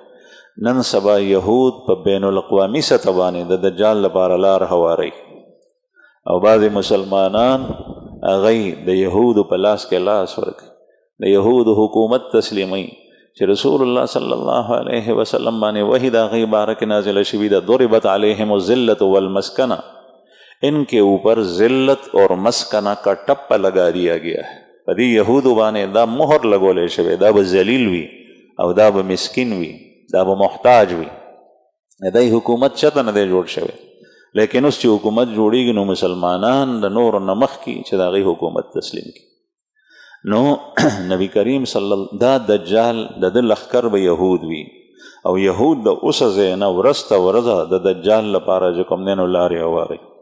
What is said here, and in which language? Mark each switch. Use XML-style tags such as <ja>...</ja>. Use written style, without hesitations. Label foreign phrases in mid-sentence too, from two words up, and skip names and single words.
<ps>نن سبا یهود په بین الاقوامي سطح باندې د دجال لپاره لار هواروي او بعضې مسلمانان هغوی د یهودو په لاس کې لاس ورکوي، د یهودو حکومت تسلیموي چې رسول الله</ps> <ar>صلی الله علیه وسلم</ar> <ps>باندې وحی د هغوی باره کې نازله شوي ده.</ps> <ar>ضربت علیهم الذلة والمسکنه،</ar> <ur>ان کے اوپر ذلت اور مسکنه کا ٹپا لگا دیا گیا ہے.</ur> <ps>په دې یهودو باندې دا مهر لګولی شوی، دا به ذلیل وي او دا به مسکین وي، دا به محتاج وي. د دې حکومت چته نه دی جوړ شوی. لیکن اوس چې حکومت جوړیږي نو مسلمانان د نورو نه مخکې چې د هغوی حکومت تسلیم کړي. نو نبی کریم</ps> <ar>صلی الله</ar> <ps>دا دجال د ده لښکر به یهود وي او یهود د اوسه ځای نه ورځ ته ورځه د دجال لپاره چې کوم دی نو لارې هواروي.</ps>